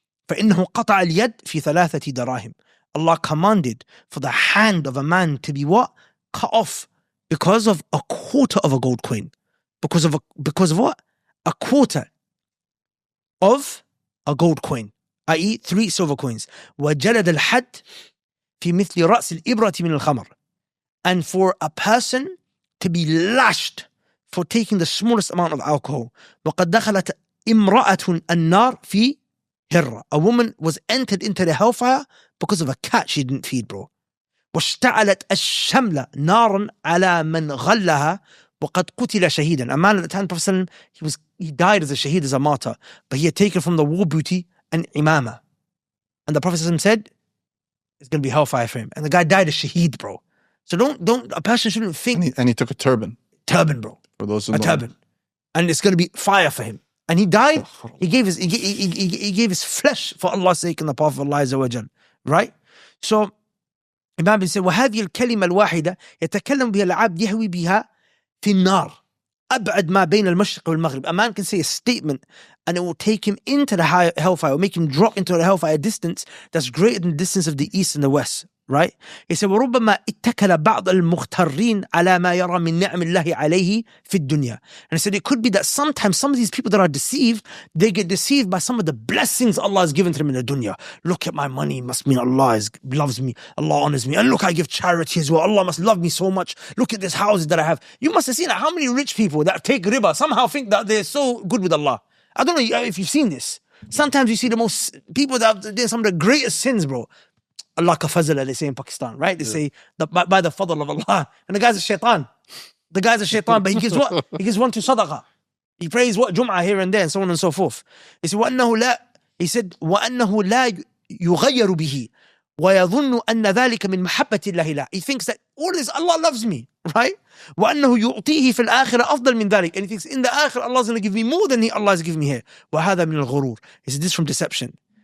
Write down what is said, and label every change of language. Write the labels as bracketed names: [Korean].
[Arabic] فإنه قطع اليد في 3 دراهم. [English] Allah commanded for the hand of a man to be what? Cut off because of a quarter of a gold coin. Because of what? A quarter of a gold coin, i.e. 3 silver coins. [Arabic] وجلد الحد في مثل رأس الإبرة من الخمر. [English] And for a person to be lashed for taking the smallest amount of alcohol. [Arabic] وقد دخلت امرأة النار في هرة. [English] A woman was entered into the hellfire because of a cat she didn't feed, bro. [Arabic] واشتعلت الشملة نارا على من غلها وقد قتل شهيدا. [English] A man at the time, Prophet he died as a shaheed, as a martyr, but he had taken from the war booty an imama. And the Prophet said, it's going to be hellfire for him. And the guy died as shaheed, bro. So a person shouldn't think. And he took a turban. Turban, bro. For those who know. A turban. And it's going to be fire for him. And he died. He gave his flesh for Allah's sake in the path of Allah Azza wa Jal. Right? So, Imam bin said, [Arabic] وهذه الكلمة الواحدة يتكلم بها العبد يهوي بها في النار أبعد ما بين المشرق والمغرب. [English] A man can say a statement and it will take him into the hellfire, or make him drop into the hellfire distance that's greater than the distance of the east and the west. Right? He said, [Arabic] وَرُبَّمَا اتَّكَلَ بَعْضَ الْمُغْتَرِّينَ عَلَى مَا يَرَى مِن نِعْمِ اللَّهِ عَلَيْهِ فِي الدُّنْيَا. [English] And he said, it could be that sometimes some of these people that are deceived, they get deceived by some of the blessings Allah has given to them in the dunya. Look at my money, must mean Allah loves me, Allah honors me. And look, I give charity as well. Allah must love me so much. Look at this houses that I have. You must have seen how many rich people that take riba somehow think that they're so good with Allah. I don't know if you've seen this. Sometimes you see the most people that have done some of the greatest sins, bro. Allah ka fazala, they say in Pakistan, right? They say by the fadl of Allah. And the guy's a shaitan. The guy's a shaitan, but he gives what? He gives one to sadaqah. He prays what? Jum'ah here and there, and so on and so forth. He said, [Arabic] وَأَنَّهُ لَا يُغَيَّرُ بِهِ. ويظن أن ذلك من محبة الله له. [English] He thinks that all this, Allah loves me, right? [Arabic] وأنه يعطيه في الآخرة أفضل من ذلك. [English] And he thinks in the akhirah Allah is going to give me more than Allah is giving me here. [Arabic] وهذا من الغرور. [English] He said this from deception.